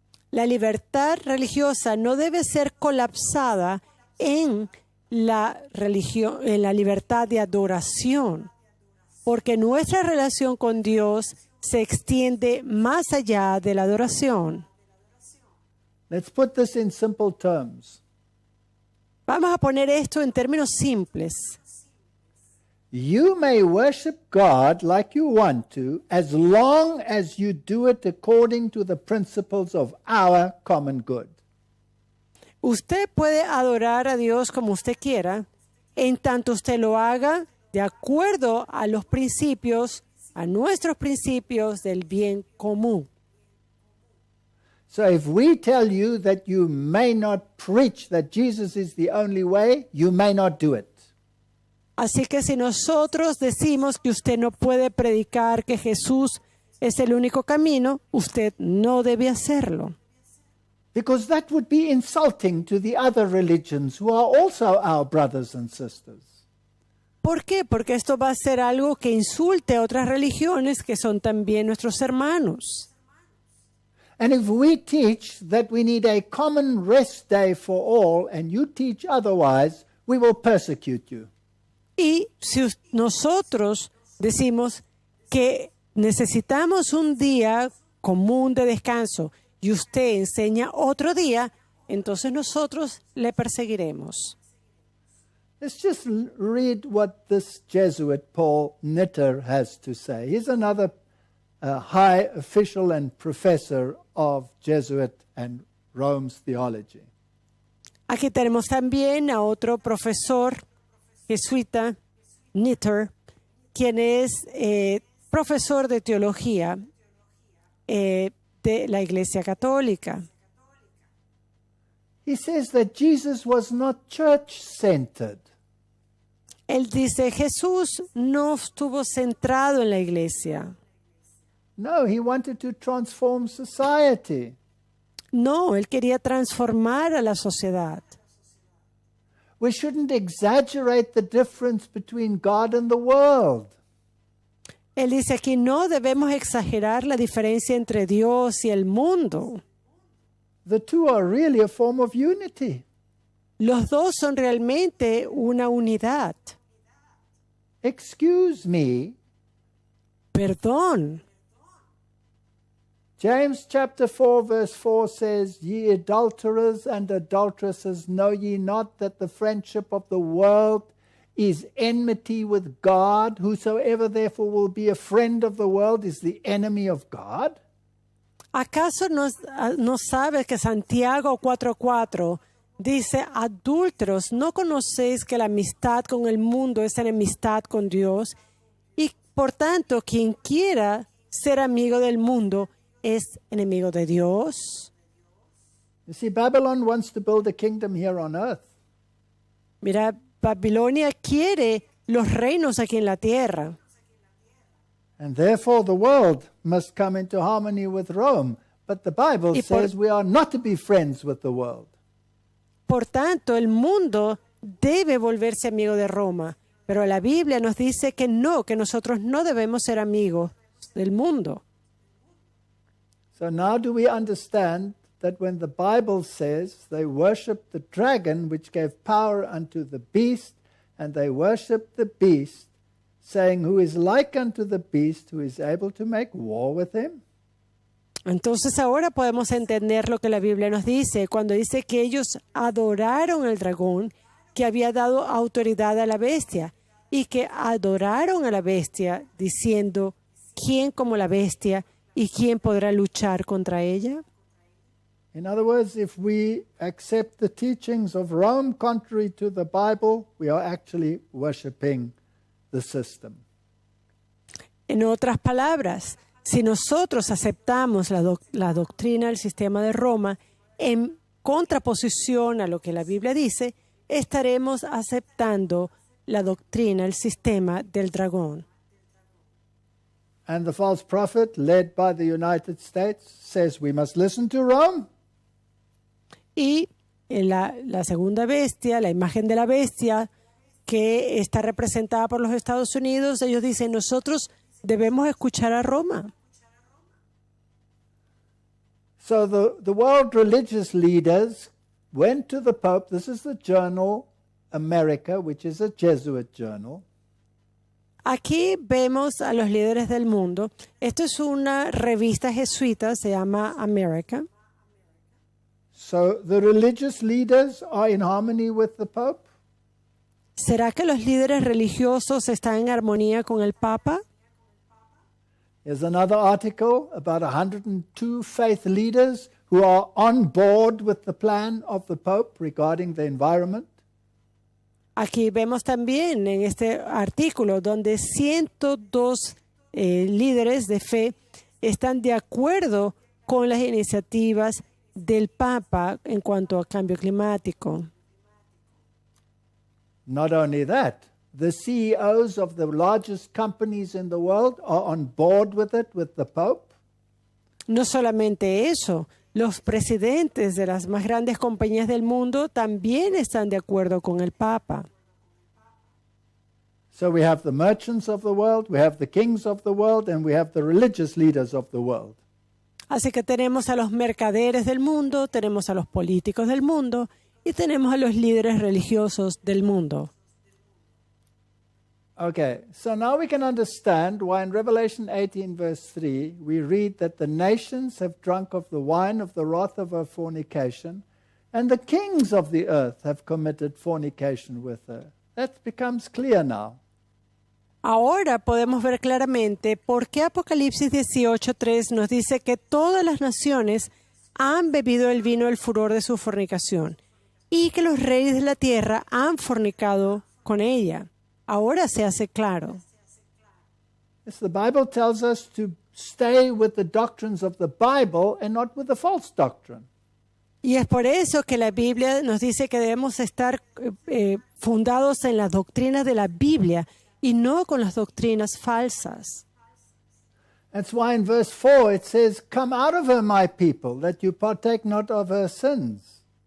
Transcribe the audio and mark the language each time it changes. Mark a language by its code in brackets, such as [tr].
[es] La libertad religiosa no debe ser colapsada en la religión, en la libertad de adoración, porque nuestra relación con Dios se extiende más allá de la adoración. [en] Let's put this in simple terms. [es] Vamos a poner esto en términos simples. [en] You may worship God like you want to, as long as you do it according to the principles of our common good. [es] Usted puede adorar a Dios como usted quiera, en tanto usted lo haga de acuerdo a los principios, a nuestros principios del bien común. [en] So if we tell you that you may not preach that Jesus is the only way, you may not do it. [es] Así que si nosotros decimos que usted no puede predicar que Jesús es el único camino, usted no debe hacerlo. [en] Because that would be insulting to the other religions who are also our brothers and sisters. [es] ¿Por qué? Porque esto va a ser algo que insulte a otras religiones que son también nuestros hermanos. [en] And if we teach that we need a common rest day for all and you teach otherwise, we will persecute you. [es] Y si nosotros decimos que necesitamos un día común de descanso y usted enseña otro día, entonces nosotros le perseguiremos. [en] Let's just read what this Jesuit, Paul Nitter, has to say. He's another high official and professor of Jesuit and Rome's theology. [es] Aquí tenemos también a otro profesor jesuita, Nitter, quien es profesor de teología de la Iglesia Católica. [en] He says that Jesus was not church-centered. [es] Él dice, Jesús no estuvo centrado en la iglesia. [en] No, he wanted to transform society. [es] No, él quería transformar a la sociedad. [en] We shouldn't exaggerate the difference between God and the world. [es] Él dice aquí, no debemos exagerar la diferencia entre Dios y el mundo. [en] The two are really a form of unity. [es] Los dos son realmente una unidad. [en] Excuse me. [es] Perdón. [en] James chapter 4 verse 4 says, Ye adulterers and adulteresses, know ye not that the friendship of the world is enmity with God. Whosoever therefore will be a friend of the world is the enemy of God. [es] ¿Acaso no sabes que Santiago 4:4 dice, adúlteros, ¿no conocéis que la amistad con el mundo es enemistad con Dios? Y por tanto, quien quiera ser amigo del mundo es enemigo de Dios. [en] You see, Babylon wants to build a kingdom here on earth. [es] Mira, Babilonia quiere los reinos aquí en la tierra. [en] And therefore the world must come into harmony with Rome. But the Bible says we are not to be friends with the world. [es] Por tanto, el mundo debe volverse amigo de Roma. Pero la Biblia nos dice que no, que nosotros no debemos ser amigos del mundo. [en] So now do we understand that when the Bible says they worship the dragon which gave power unto the beast, and they worship the beast, saying, who is like unto the beast, who is able to make war with him? [es] Entonces ahora podemos entender lo que la Biblia nos dice cuando dice que ellos adoraron al dragón que había dado autoridad a la bestia y que adoraron a la bestia diciendo, ¿quién como la bestia y quién podrá luchar contra ella? [en] In other words, if we accept the teachings of Rome contrary to the Bible, we are actually worshiping the system. [es] En otras palabras, si nosotros aceptamos la doctrina del sistema de Roma en contraposición a lo que la Biblia dice, estaremos aceptando la doctrina, el sistema del dragón. [en] And the false prophet, led by the United States, says we must listen to Rome. [es] Y en la segunda bestia, la imagen de la bestia, que está representada por los Estados Unidos, ellos dicen, nosotros debemos escuchar a Roma. [en] So the world religious leaders went to the Pope. This is the journal America, which is a Jesuit journal. [es] Aquí vemos a los líderes del mundo. Esto es una revista jesuita, se llama America. [en] So the religious leaders are in harmony with the Pope? [es] ¿Será que los líderes religiosos están en armonía con el Papa? [en] There's another article about 102 faith leaders who are on board with the plan of the Pope regarding the environment. [es] Aquí vemos también en este artículo donde 102 líderes de fe están de acuerdo con las iniciativas del Papa en cuanto a cambio climático. [en] Not only that, the CEOs of the largest companies in the world are on board with it, with the Pope. [es] No solamente eso, los presidentes de las más grandes compañías del mundo también están de acuerdo con el Papa. [en] So we have the merchants of the world, we have the kings of the world, and we have the religious leaders of the world. [es] Así que tenemos a los mercaderes del mundo, tenemos a los políticos del mundo y tenemos a los líderes religiosos del mundo. [en] Okay, so now we can understand why in Revelation 18 verse 3 we read that the nations have drunk of the wine of the wrath of her fornication, and the kings of the earth have committed fornication with her. That becomes clear now. [es] Ahora podemos ver claramente por qué Apocalipsis 18:3 nos dice que todas las naciones han bebido el vino del furor de su fornicación y que los reyes de la tierra han fornicado con ella. Ahora se hace claro. [en] Yes, the Bible tells us to stay with the doctrines of the Bible and not with the false doctrine. [es] Y es por eso que la Biblia nos dice que debemos estar fundados en las doctrinas de la Biblia y no con las doctrinas falsas. [en] That's why in verse 4 it says, "Come out of her, my people, that you partake not of her sins."